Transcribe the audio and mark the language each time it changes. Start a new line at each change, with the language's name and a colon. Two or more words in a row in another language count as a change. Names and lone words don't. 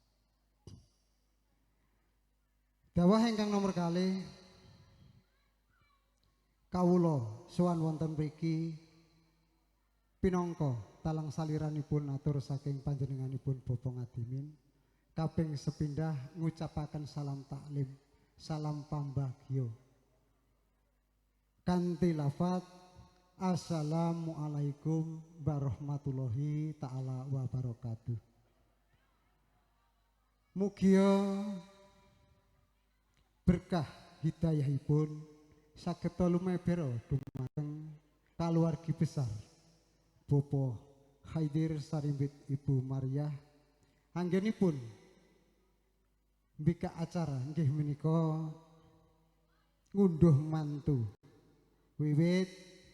Javanese: Dawuh ingkang nomor kalih kawula sowan wonten mriki pinangka talang saliranipun atur saking panjenenganipun Bapak Ngadimin kaping sepindah ngucapaken salam taklim, salam pambagyo kanthi lafaz
Arabic: السلام عليكم ورحمة الله تعالى وبركاته.
Javanese: Mugia berkah hidayahipun saged lumeber dumateng kaluwargi besar Bapak Haidir sarimbit Ibu Mariah anggenipun mbikak acara nggih menika ngunduh mantu wiwit